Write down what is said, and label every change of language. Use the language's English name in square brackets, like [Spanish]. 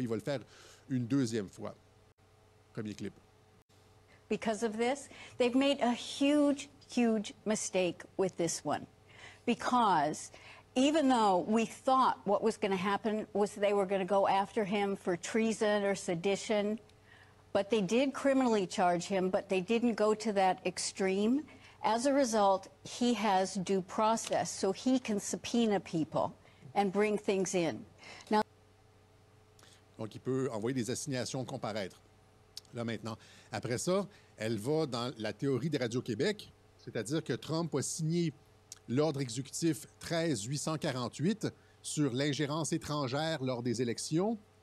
[French] Il va le faire une deuxième fois. Premier clip. [English] Because of this, they've made a huge, huge mistake with this one. Because even though we thought what was going to happen was they were going to go after him for treason or sedition, but they did criminally charge him, but they didn't go to that extreme. As a result, he has due process, so he can subpoena people and bring things in. Now, [French] donc, il peut envoyer des assignations comparaître. Là, maintenant. Après ça, elle va dans la théorie de Radio-Québec, c'est-à-dire que Trump a signé l'ordre exécutif 13-848 sur l'ingérence étrangère lors des élections.